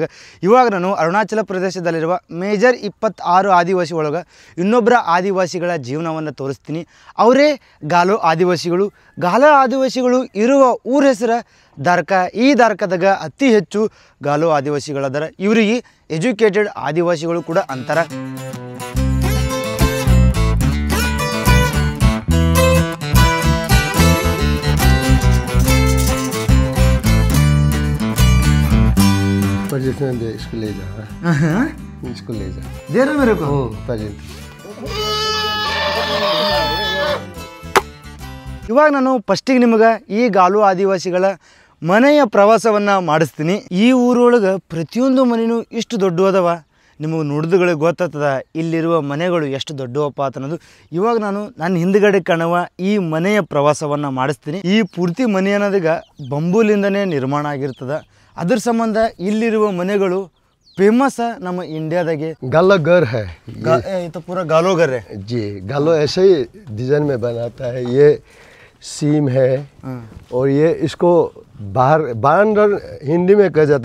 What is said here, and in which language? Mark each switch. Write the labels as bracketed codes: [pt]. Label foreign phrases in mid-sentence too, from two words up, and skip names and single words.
[kn] ಇವಾಗ ನಾನು ಅರುಣಾಚಲ ಪ್ರದೇಶದಲ್ಲಿರುವ ಮೇಜರ್ 26 ಆದಿವಾಸಿ ಒಳಗೆ ಇನ್ನೊಬ್ಬರ ಆದಿವಾಸಿಗಳ ಜೀವನವನ್ನು ತೋರಿಸ್ತೀನಿ. ಅವರೇ ಗಾಲೋ ಆದಿವಾಸಿಗಳು. ಗಾಲೋ ಆದಿವಾಸಿಗಳು ಇರುವ ಊರ ಹೆಸರು ದಾರ್ಕಾ. ಈ ದಾರ್ಕಾದಾಗ ಅತಿ ಹೆಚ್ಚು ಗಾಲೋ ಆದಿವಾಸಿಗಳದಾರ. ಇವರಿಗೆ ಎಜುಕೇಟೆಡ್ ಆದಿವಾಸಿಗಳು ಕೂಡ ಅಂತಾರೆ. [hi] दे इसको ले जा, इसको ले जा, दे रहा मेरे को. [kn] ಇವಾಗ ನಾನು ಫಸ್ಟಿಗೆ ನಿಮಗೆ ಈ ಗಾಲೋ ಆದಿವಾಸಿಗಳ ಮನೆಯ ಪ್ರವಾಸವನ್ನು ಮಾಡಿಸ್ತೀನಿ. ಈ ಊರೊಳಗೆ ಪ್ರತಿಯೊಂದು ಮನೆಯೂ ಇಷ್ಟು ದೊಡ್ಡ ಅದಾವ. ನಿಮಗೆ ನೋಡಿದಗಳಿಗೆ ಗೊತ್ತಾಗ್ತದ ಇಲ್ಲಿರುವ ಮನೆಗಳು ಎಷ್ಟು ದೊಡ್ಡವಪ್ಪ ಅನ್ನೋದು. ಇವಾಗ ನಾನು ನನ್ನ ಹಿಂದ್ಗಡೆ ಕಾಣುವ ಈ ಮನೆಯ ಪ್ರವಾಸವನ್ನು ಮಾಡಿಸ್ತೀನಿ. ಈ ಪೂರ್ತಿ ಮನೆ ಅನ್ನೋದೀಗ ಬಂಬೂಲಿಂದನೇ ನಿರ್ಮಾಣ ಆಗಿರ್ತದೆ. ಅದರ ಸಂಬಂಧ ಇಲ್ಲಿರುವ ಮನೆಗಳು ಫೇಮಸ್ ನಮ್ ಇಂಡಿಯಾದಾಗೆ. [hi] गालो घर है ये तो पूरा गालो घर है जी. गालो ऐसे ही डिजाइन में बनाता है. ये सीम है और ये इसको बाहर बांदर हिंदी में कहा जाता है.